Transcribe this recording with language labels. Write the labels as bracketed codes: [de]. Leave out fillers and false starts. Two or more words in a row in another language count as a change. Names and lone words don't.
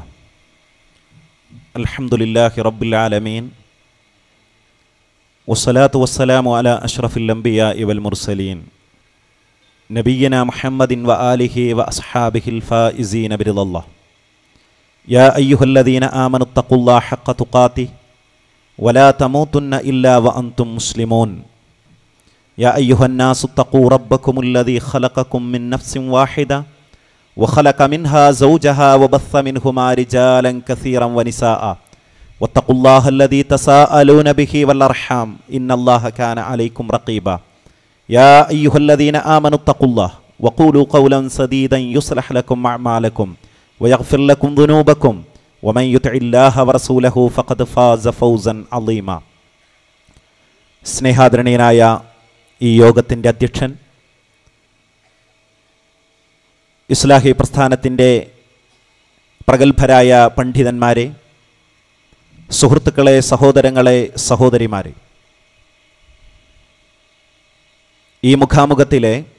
[ar] الحمد لله رب العالمين والصلاة والسلام على أشرف الأنبياء والمرسلين نبينا محمد وآله وأصحابه الفائزين برضا الله. يا أيها الذين آمنوا اتقوا الله حق تقاته ولا تموتن إلا وأنتم مسلمون. يا أيها الناس اتقوا ربكم الذي خلقكم من نفس واحدة وخلق منها زوجها وبث منهما رجالا كثيرا ونساء واتقوا الله الذي تساءلون به والأرحام إن الله كان عليكم رقيبا. يا أيها الذين آمنوا اتقوا الله وقولوا قولا سديدا يصلح لكم أعمالكم ويغفر لكم ذنوبكم ومن يطع الله ورسوله فقد فاز فوزا عظيما. [ml] സ്നേഹാദരണീയനായ ഈ യോഗത്തിൻ്റെ അധ്യക്ഷൻ, ഇസ്ലാഹി പ്രസ്ഥാനത്തിൻ്റെ പ്രഗത്ഭരായ പണ്ഡിതന്മാരെ, സുഹൃത്തുക്കളെ, സഹോദരങ്ങളെ, സഹോദരിമാരെ, ഈ മുഖാമുഖത്തിലെ